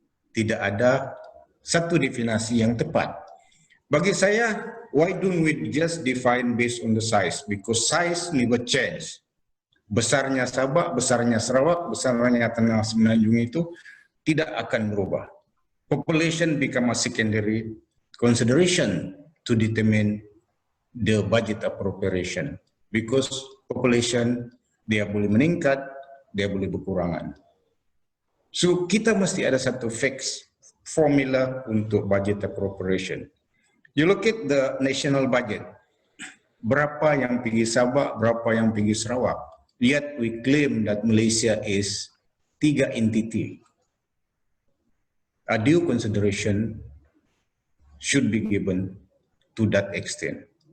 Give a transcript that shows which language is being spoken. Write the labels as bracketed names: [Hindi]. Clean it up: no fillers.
[Malay] Tidak ada satu definisi yang tepat. Bagi saya, [English] why don't we just define based on the size? Because size never change. [Malay] Besarnya Sabah, besarnya Sarawak, besarnya Tanah Semenanjung itu tidak akan berubah. [English] Population become a secondary consideration to determine the budget appropriation. Because population, [Malay] dia boleh meningkat, dia boleh berkurangan. So, kita mesti ada satu [English] fix formula [Malay] untuk budget appropriation. [English] You look at the national budget. [Malay] Berapa yang pergi Sabah, berapa yang pergi Sarawak. [English] Yet we claim that Malaysia is 3 entity. A due consideration should be given to that extent.